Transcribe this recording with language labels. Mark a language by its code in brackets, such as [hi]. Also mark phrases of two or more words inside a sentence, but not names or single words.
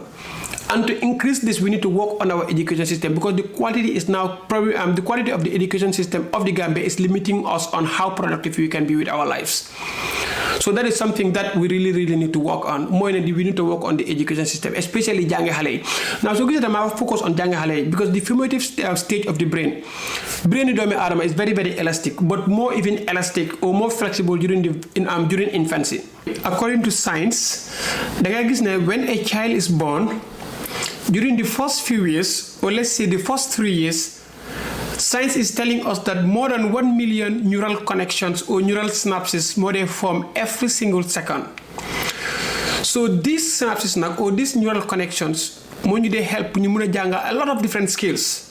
[en] And to increase this, we need to work on our education system because the quality is now probably the quality of the education system of the Gambia is limiting us on how productive we can be with our lives. So that is something that we really need to work on. More than we need to work on the education system, especially [wo] jange xale. [en] Now, so this is my focus on [wo] jange xale [en] because the formative stage of the brain [wo] doomi aadama [en] is very elastic, but more even elastic or more flexible during infancy. According to science, [wo] da nga gis ne [en] when a child is born, during the first few years, or let's say the first 3 years, science is telling us that more than 1 million neural connections or neural synapses more they form every single second. So these synapses or these neural connections they help you a lot of different skills.